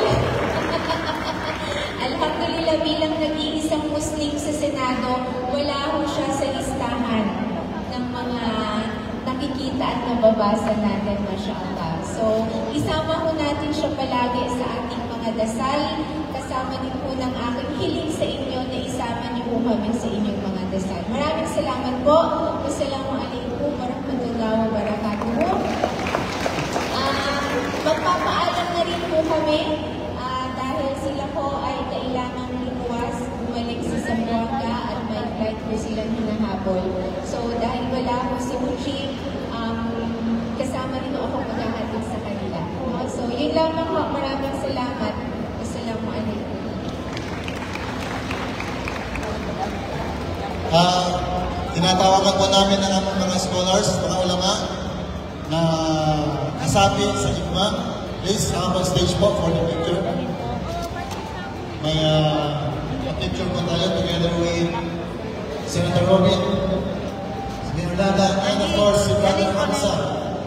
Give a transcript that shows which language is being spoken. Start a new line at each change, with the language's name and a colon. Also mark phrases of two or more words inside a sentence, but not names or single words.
Filipino: Alhamdulillah, bilang nag-iisang Muslim sa Senado, wala po siya sa listahan ng mga nakikita at nababasa natin, mashallah. So, isama po natin siya palagi sa ating mga dasal. Kasama din po ng aking hiling sa inyo na isama niyo po kami sa inyong mga dasal. Maraming salamat po.
Arabic: والسلام عليكم ورحمة الله وبركاته.
Filipino: Magpapaalam na rin po kami dahil sila po ay kailangan lumuwas, bumalik sa Zamboanga at may flight po silang hinahabol. So, dahil wala po si Muchi, kasama rin ako maghahatid sa kanila. So, yun lamang po. Maraming salamat. Wassalamualaikum. Tinatawagan po namin ang aming mga scholars, mga ulama, na nasabi sa IGMA.
English: Please, come on stage po for the picture.
Filipino: may picture po tayo
English: together with
Filipino: Senator Robin, si Mayor Lada,
English: and of course
Filipino: si Brother Hamza.